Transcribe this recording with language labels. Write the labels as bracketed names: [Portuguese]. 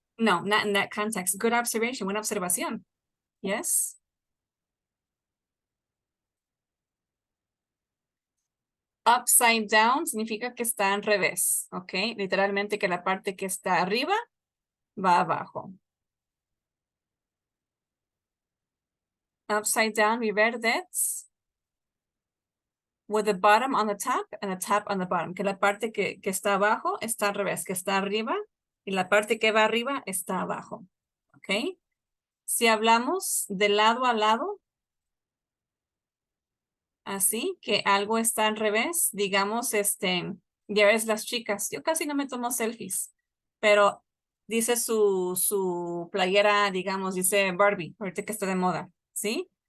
[English] no, not in that context. Good observation, [Spanish] buena observación. [English] Yes. [Spanish] Upside down significa que está al revés, ¿ok? Literalmente que la parte que está arriba va abajo. [English] Upside down, we read that with the bottom on the top and the top on the bottom. [Spanish] Que la parte que está abajo está al revés, que está arriba y la parte que va arriba está abajo, ¿ok? Si hablamos de lado a lado, así que algo está al revés, digamos, ya ves las chicas, yo casi no me tomo selfies, pero dice su playera, digamos, dice Barbie, ahorita que está de moda, ¿sí?